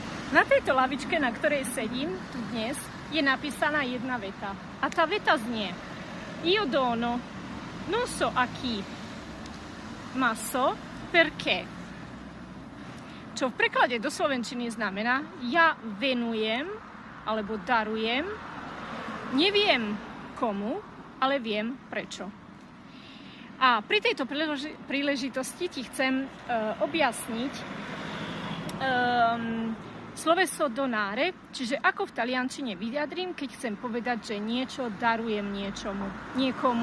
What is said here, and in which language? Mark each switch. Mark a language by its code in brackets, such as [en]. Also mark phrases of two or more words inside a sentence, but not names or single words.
[sk] Na tejto lavičke, na ktorej sedím tu dnes, je napísaná jedna veta. A tá veta znie: [it] Io dono non so a chi, ma so perché. [sk] Čo v preklade do slovenčiny znamená: ja venujem alebo darujem, neviem komu, ale viem prečo. A pri tejto príležitosti ti chcem objasniť sloveso donare, čiže ako v taliančine vyjadrím, keď chcem povedať, že niečo darujem niekomu.